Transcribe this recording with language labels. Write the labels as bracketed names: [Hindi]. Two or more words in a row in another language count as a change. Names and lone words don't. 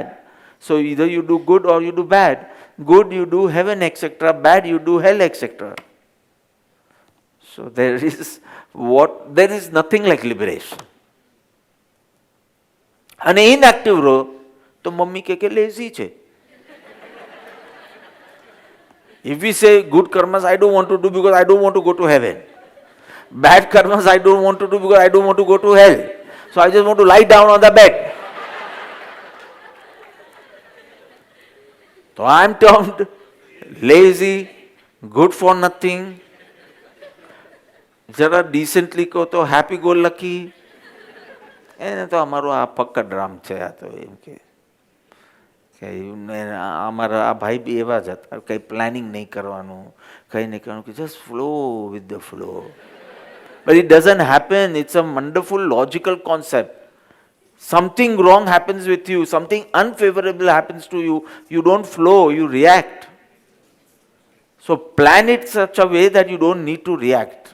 [English] So either you do good or you do bad. Good you do heaven, etc. Bad you do hell, etc. So there is nothing like liberation. [Gujarati] અને ઇનએક્ટિવ રહો તો મમ્મી કે લેઝી છે. [English] If we say good karmas I don't want to do because I don't want to go to heaven, bad karmas I don't want to do because I don't want to go to hell, so I just want to lie down on the bed, so I am termed lazy, good for nothing, [Gujarati] જરા ડિસેન્ટલી કહો તો [English] happy go lucky, [Gujarati] એને તો અમારું આ ફક્કડ રામ છે, આ તો એમ કે અમારા આ ભાઈ બી એવા જ હતા, કંઈ પ્લાનિંગ નહીં કરવાનું, કંઈ નહીં કરવાનું, કે [English] just flow with the flow. But it doesn't happen. It's a wonderful logical concept. Something wrong happens with you, something unfavorable happens to you, you don't flow, you react. So plan it such a way that you don't need to react.